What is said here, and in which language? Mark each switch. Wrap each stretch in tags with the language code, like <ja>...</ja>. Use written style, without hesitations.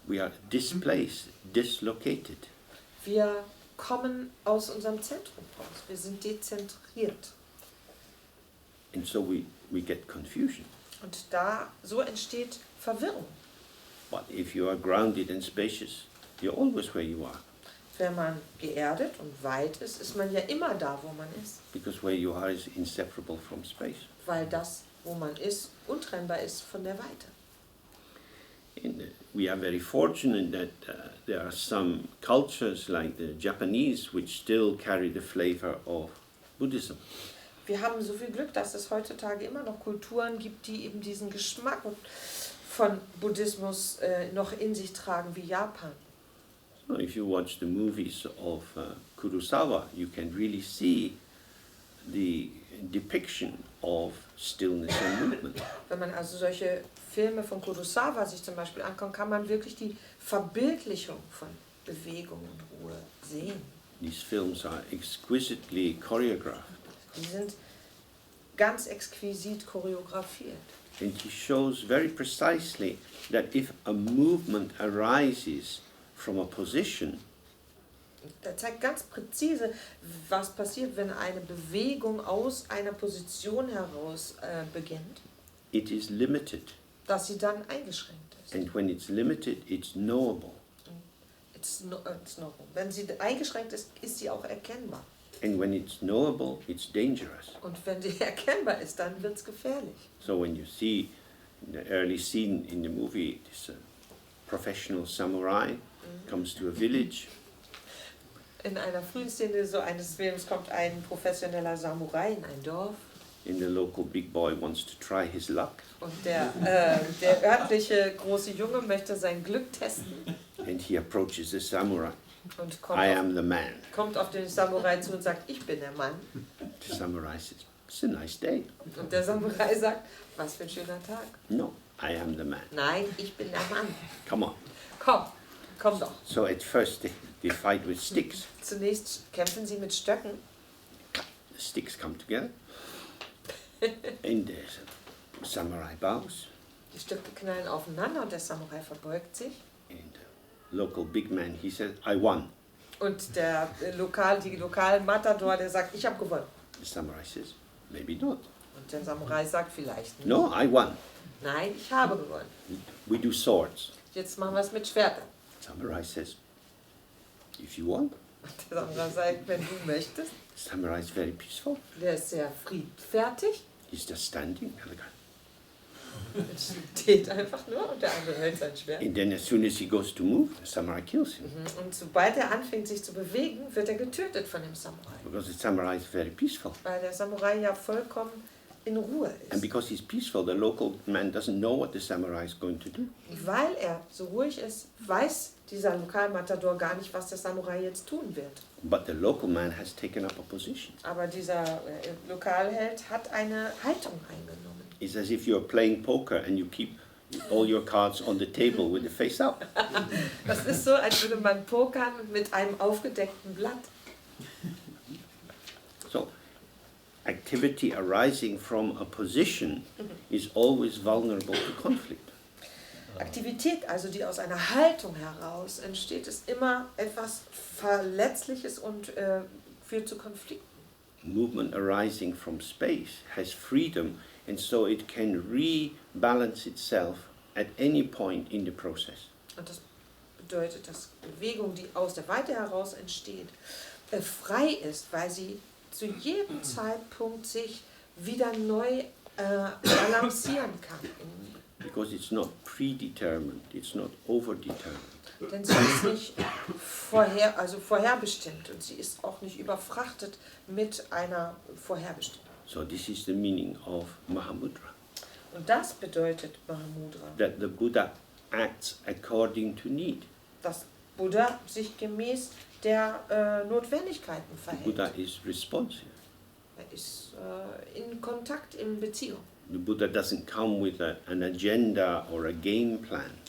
<en>We are displaced, dislocated.</en> <de>Wir kommen aus unserem Zentrum raus. Wir sind dezentriert.</de> <en>And so we get confusion.</en> <de>Und so entsteht Verwirrung.</de> <en>But if you are grounded and spacious, you're always where you are.</en> <de>Wenn man geerdet und weit ist, ist man ja immer da, wo man ist.</de> <en>Because where you are is inseparable from space.</en> <de>Weil das, wo man ist, untrennbar ist von der Weite.</de> <en>And we are very fortunate that there are some cultures like the Japanese which still carry the flavor of Buddhism.</en> <de>Wir haben so viel Glück, dass es heutzutage immer noch Kulturen gibt, die eben diesen Geschmack von Buddhismus noch in sich tragen, wie Japan.</de> <en>So if you watch the movies of Kurosawa, you can really see the depiction of stillness and movement.</en> <de>Wenn man also solche Filme von Kurosawa sich zum Beispiel anguckt, kann man wirklich die Verbildlichung von Bewegung und Ruhe sehen.</de> <en>These films are exquisitely choreographed.</en> <de>Die sind ganz exquisit choreografiert.</de> <en>And he shows very precisely that if a movement arises from a position,</en> <de>Er zeigt ganz präzise, was passiert, wenn eine Bewegung aus einer Position heraus beginnt,</de> <en>it is limited.</en> <de>dass sie dann eingeschränkt ist.</de> <en>And when it's limited, it's knowable. It's no.</en> <de>Wenn sie eingeschränkt ist, ist sie auch erkennbar.</de> <en>And when it's knowable, it's dangerous.</en> <de>Und wenn sie erkennbar ist, dann wird es gefährlich.</de> <en>So when you see in the early scene in the movie, this professional samurai comes to a village.</en> <de>In einer frühen Szene so eines Films kommt ein professioneller Samurai in ein Dorf.</de> <en>And the local big boy wants to try his luck.</en> <de>Und der örtliche große Junge möchte sein Glück testen.</de> <en>And he approaches the samurai.</en> <de>Und</de> <en>I am the man.</en> <de>kommt auf den Samurai zu und sagt, ich bin der Mann.</de> <en>The samurai says, it's a nice day.</en> <de>Und der Samurai sagt, was für ein schöner Tag.</de> <en>No, I am the man.</en> <de>Nein, ich bin der Mann.</de> <en>Come on.</en> <de>Komm doch.</de> <en>So at first they fight with sticks.</en> <de>Zunächst kämpfen sie mit Stöcken.</de> <en>The sticks come together. And the samurai bows.</en> <de>Die Stöcke knallen aufeinander und der Samurai verbeugt sich.</de> <en>And the local big man, he says, I won.</en> <de>Und die lokalen Matador, der sagt, ich habe gewonnen.</de> <en>The samurai says, maybe not.</en> <de>Und der Samurai sagt vielleicht nicht.</de> <en>No, I won.</en> <de>Nein, ich habe gewonnen.</de> <en>We do swords.</en> <de>Jetzt machen wir es mit Schwertern.</de> <en>Samurai says, if you want.</en> <de>Und der Samurai sagt, wenn du möchtest.</de> <en>Samurai is very peaceful.</en> <de>Der ist sehr friedfertig.</de> <en>He's just standing.</en> <de>Steht einfach nur und der andere hält sein Schwert.</de> <en>And then as soon as he goes to move, the samurai kills him.</en> <de>Und sobald er anfängt sich zu bewegen, wird er getötet von dem Samurai.</de> <en>Because the samurai is very peaceful.</en> <de>Weil der Samurai ja vollkommen in Ruhe</de> <en>And</en> <de>ist.</de> <en>because he's peaceful, the local man doesn't know what the samurai is going to do.</en> <de>Weil er so ruhig ist, weiß dieser Lokalmatador gar nicht, was der Samurai jetzt tun wird.</de> <en>But the local man has taken up a position.</en> <de>Aber dieser Lokalheld hat eine Haltung eingenommen.</de> <en>It's as if you're playing poker and you keep all your cards on the table with the face up.</en> <de>Das ist so, als würde man pokern mit einem aufgedeckten Blatt.</de> <en>So, activity arising from a position is always vulnerable to conflict.</en> <de>Aktivität, also die aus einer Haltung heraus entsteht, ist immer etwas Verletzliches und führt zu Konflikten.</de> <en>Movement arising from space has freedom, and so it can rebalance itself at any point in the process.</en> <de>Und das bedeutet, dass Bewegung, die aus der Weite heraus entsteht, frei ist, weil sie zu jedem Zeitpunkt sich wieder neu balancieren kann.</de> <en>Because it's not predetermined, it's not overdetermined.</en> <de>Denn sie ist nicht vorherbestimmt und sie ist auch nicht überfrachtet mit einer Vorherbestimmung.</de> <en>So this is the meaning of Mahamudra.</en> <de>Und das bedeutet Mahamudra,</de> <en>That the Buddha acts according to need.</en> <de>dass Buddha sich gemäß der Notwendigkeiten verhält.</de> <en>Buddha is responsive.</en> <de>Er ist in Kontakt, in Beziehung.</de> <en>The Buddha doesn't come with an agenda or a game plan.</en>